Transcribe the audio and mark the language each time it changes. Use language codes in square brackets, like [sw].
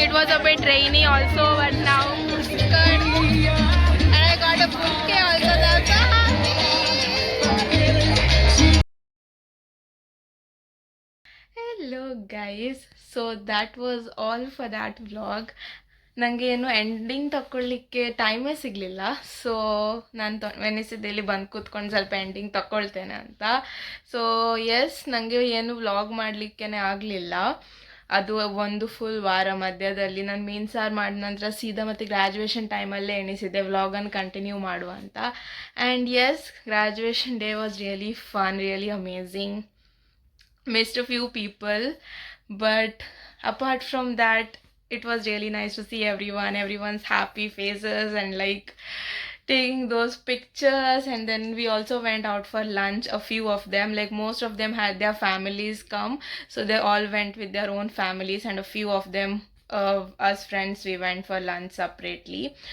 [en] It was a bit rainy also, but now it's good. And I got a bouquet also, that's so happy. Hello guys, so that was all for that vlog. [kn] ನನಗೆ ಏನು ending ತಗೊಳ್ಳಿಕ್ಕೆ ಟೈಮೇ ಸಿಗಲಿಲ್ಲ, so ನಾನು ವೆನಿಸಿದಲ್ಲಿ ಬಂದು ಕೂತ್ಕೊಂಡು ಸ್ವಲ್ಪ ending ತಗೊಳ್ತೇನೆ ಅಂತ. ಸೊ ಎಸ್, ನನಗೆ ಏನು ವ್ಲಾಗ್ ಮಾಡಲಿಕ್ಕೇ ಆಗಲಿಲ್ಲ. ಅದು ಒಂದು ಫುಲ್ ವಾರ ಮಧ್ಯದಲ್ಲಿ ನಾನು ಮೀನು ಸಾರು ಮಾಡಿದ ನಂತರ ಸೀದಾ ಮತ್ತು ಗ್ರ್ಯಾಜುಯೇಷನ್ ಟೈಮಲ್ಲೇ ಎಣಿಸಿದ್ದೆ ವ್ಲಾಗನ್ನು ಕಂಟಿನ್ಯೂ ಮಾಡುವ ಅಂತ. [en] And yes, graduation day was really fun, really amazing. Missed a few people, but apart from that, it was really nice to see everyone's happy faces and like taking those pictures. And then we also went out for lunch, a few of them, like most of them had their families come, so they all went with their own families, and a few of them, us friends, we went for lunch separately.